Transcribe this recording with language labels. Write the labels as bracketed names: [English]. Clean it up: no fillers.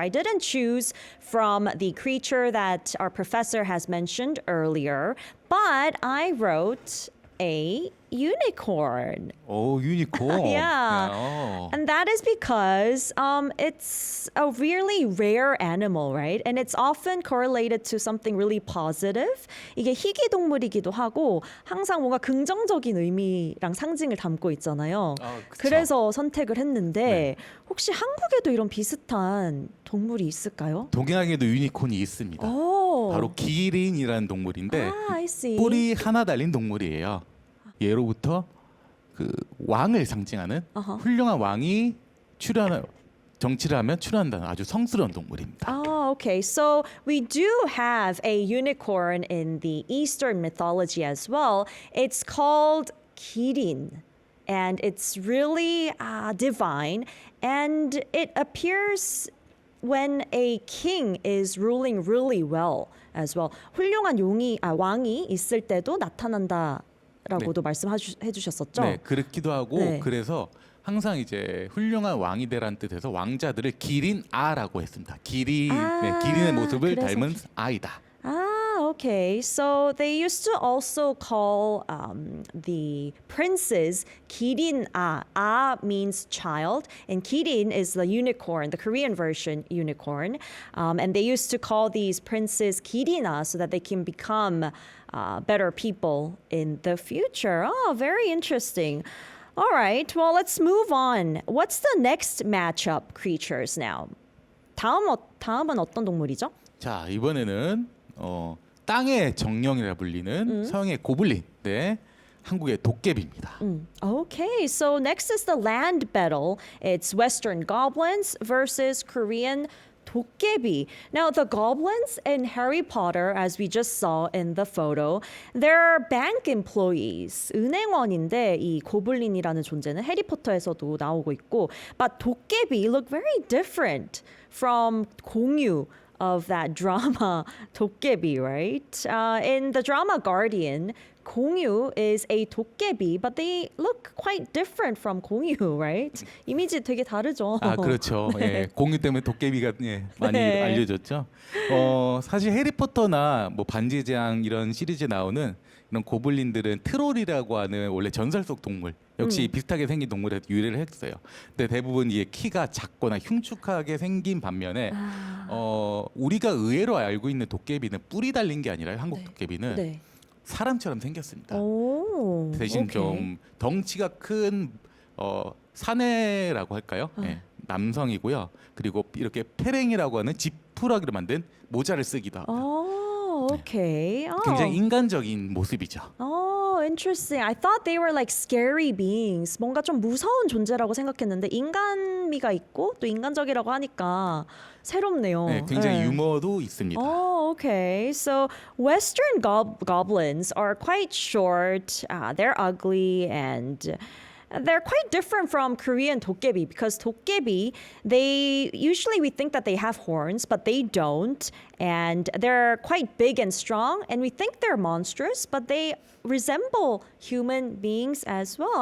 [English] I didn't choose from the creature that our professor has mentioned earlier, but I wrote a unicorn. [Korean] 오, 유니콘. [English] Yeah. [Korean] 어. [English] And that is because it's a really rare animal, right? And it's often correlated to something really positive. [Korean] 이게 희귀 동물이기도 하고 항상 뭔가 긍정적인 의미랑 상징을 담고 있잖아요. 아, 그쵸. 그래서 선택을 했는데 네. 혹시 한국에도 이런 비슷한 동물이 있을까요? 동양에도 유니콘이 있습니다. 오. 바로 기린이라는 동물인데 [English] 아, I see. [Korean] 뿔이 하나 달린 동물이에요. 예로부터 그 왕을 상징하는 어허. 훌륭한 왕이 정치를 하면 출연한다는 아주 성스러운 동물입니다. [English] Oh, okay. So we do have a unicorn in the Eastern mythology as well. It's called Kirin. And it's really divine. And it appears when a king is ruling really well as well. [Korean] 훌륭한 왕이 있을 때도 나타난다라고도 말씀해 주셨었죠? 네, 그렇기도 하고 네. 그래서 항상 이제 훌륭한 왕이 되라는 뜻에서 왕자들을 기린아라고 했습니다. 기린의 모습을 그래서 닮은 아이다. [English] Ah, okay. So they used to also call the princes Kirin-a. A means child, and Kirin is the unicorn, the Korean version unicorn. And they used to call these princes Kirin-a so that they can become better people in the future. Oh, very interesting. All right. Well, let's move on. What's the next matchup creatures now? [Korean] 다음은 어떤 동물이죠? 자, 이번에는 땅의 정령이라 불리는 서양의 고블린, 네, 한국의 도깨비입니다. [English] Okay, so next is the land battle. It's Western goblins versus Korean 도깨비. Now, the goblins in Harry Potter, as we just saw in the photo, they're bank employees. [Korean] 은행원인데 이 고블린이라는 존재는 해리포터에서도 나오고 있고, [English] but 도깨비 look very different from 공유 of that drama 도깨비, right? In the drama Guardian, 공유 is a 도깨비, but they look quite different from 공유, right? [Korean] 이미지 되게 다르죠. 아, 그렇죠. 예, 공유 때문에 도깨비가 많이 네. 알려졌죠. 사실 해리포터나 뭐 반지의 제왕 이런 시리즈에 나오는 이런 고블린들은 트롤이라고 하는 원래 전설 속 동물 역시 비슷하게 생긴 동물에 유래를 했어요. 근데 대부분 이게 키가 작거나 흉측하게 생긴 반면에 우리가 의외로 알고 있는 도깨비는 뿔이 달린 게 아니라 한국 도깨비는 네. 사람처럼 생겼습니다. 오, 대신 [English] okay. [Korean] 좀 덩치가 큰 사내라고 할까요? 예, 남성이고요. 그리고 이렇게 페랭이라고 하는 지푸라기로 만든 모자를 쓰기도 하고 [English] Oh, okay. Oh. [Korean] 굉장히 인간적인 모습이죠. [English] Oh, interesting. I thought they were like scary beings. [Korean] 뭔가 좀 무서운 존재라고 생각했는데 인간미가 있고 또 인간적이라고 하니까 새롭네요. 네, 굉장히 네. 유머도 있습니다. [English] Oh, okay. So Western goblins are quite short. They're ugly and they're quite different from Korean 도깨비 because 도깨비, we think that they have horns, but they don't. And they're quite big and strong. And we think they're monstrous, but they resemble human beings as well.